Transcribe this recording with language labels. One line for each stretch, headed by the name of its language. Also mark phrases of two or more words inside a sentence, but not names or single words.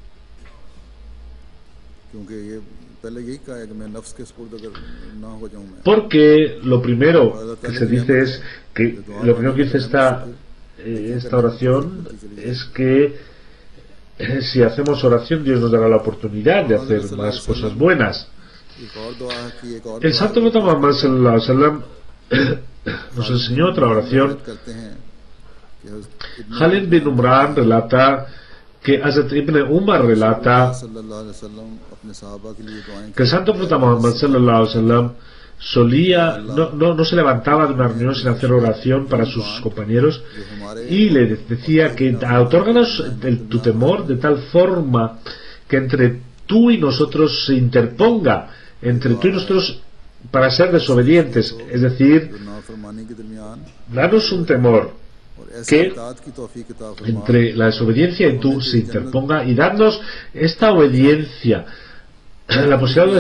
Spanish: Porque lo primero que se dice es que lo primero que dice esta oración es que si hacemos oración, Dios nos dará la oportunidad de hacer más cosas buenas. El Santo Profeta Muhammad
Arabic: صلى الله عليه وسلم
Spanish: nos enseñó otra oración. Khalid bin Umran relata que Hazrat Ibn Umar relata que el Santo Profeta Muhammad
Arabic: صلى الله عليه وسلم
Spanish: solía, no se levantaba de una reunión sin hacer oración para sus compañeros, y le decía que otórganos tu temor de tal forma que entre tú y nosotros se interponga, entre tú y nosotros, para ser desobedientes, es decir, danos un temor que entre la desobediencia y tú se interponga, y darnos esta obediencia, la posibilidad de